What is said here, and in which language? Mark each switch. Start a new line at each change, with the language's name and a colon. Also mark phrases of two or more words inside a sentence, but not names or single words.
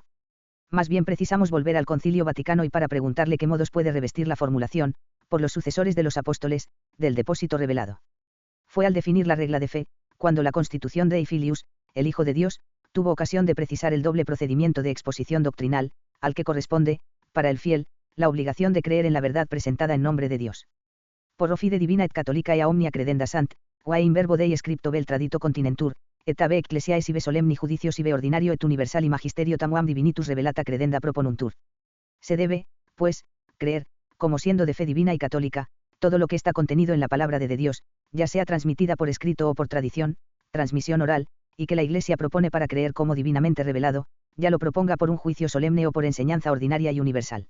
Spanish: Más bien precisamos volver al Concilio Vaticano y para preguntarle qué modos puede revestir la formulación, por los sucesores de los apóstoles, del depósito revelado. Fue al definir la regla de fe, cuando la Constitución Dei Filius, el Hijo de Dios, tuvo ocasión de precisar el doble procedimiento de exposición doctrinal, al que corresponde, para el fiel, la obligación de creer en la verdad presentada en nombre de Dios.
Latin: Por fide divina et catholica ea omnia credenda sant, quae in verbo Dei scripto vel tradito continentur, et ave ecclesiae sive solemni judicio sive ordinario et universal y magisterio tamuam divinitus revelata credenda proponuntur.
Spanish: Se debe, pues, creer, como siendo de fe divina y católica, todo lo que está contenido en la palabra de Dios, ya sea transmitida por escrito o por tradición, transmisión oral, y que la Iglesia propone para creer como divinamente revelado, ya lo proponga por un juicio solemne o por enseñanza ordinaria y universal.